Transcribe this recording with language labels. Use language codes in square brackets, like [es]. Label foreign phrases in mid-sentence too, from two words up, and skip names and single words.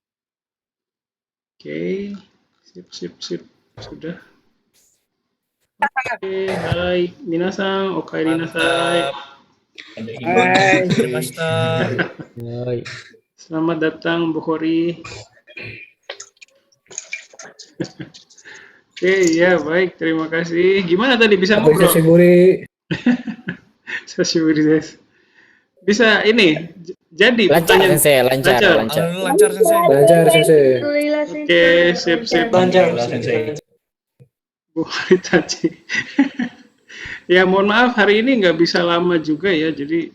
[id] Oke. Sip, sip, sip. Sudah. Hai, [ja] みなさん、おかえりなさい. [id] Mantap. Ada ini. Terima kasih. Selamat datang, Bu Hori. Oke, ya baik, terima kasih. Gimana tadi bisa ngobrol? [ja] 久しぶりです. [id] Bisa ini jadi Lancar pertanyaan sensei, lancar. Alhamdulillah lancar sensei. Oke, sip. Alhamdulillah sensei. Bu Hori tadi. Ya mohon maaf hari ini nggak bisa lama juga ya, jadi